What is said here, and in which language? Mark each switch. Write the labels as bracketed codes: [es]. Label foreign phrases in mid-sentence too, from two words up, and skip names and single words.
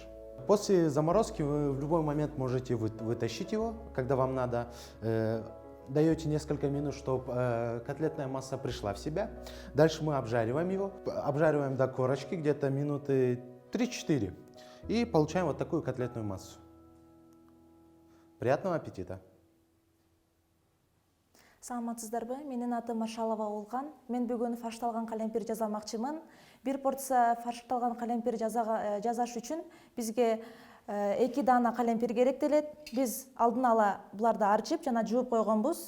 [ru] После заморозки вы в любой момент можете вытащить его, когда вам надо. Даете несколько минут, чтобы котлетная масса пришла в себя. Дальше мы обжариваем его. Обжариваем до корочки, где-то минуты 3-4. И получаем вот такую котлетную массу. Приятного аппетита! [ky] Саламатсыздарбы? Менин атым Машалова Олган. Мен бүгүн фаршталган калемпир жасамакчымын. Бир порция фаршталган калемпир жасаш үчүн бизге 2 дана калемпир керектелет. Биз алдын ала буларды арчып жана жууп койгонбуз.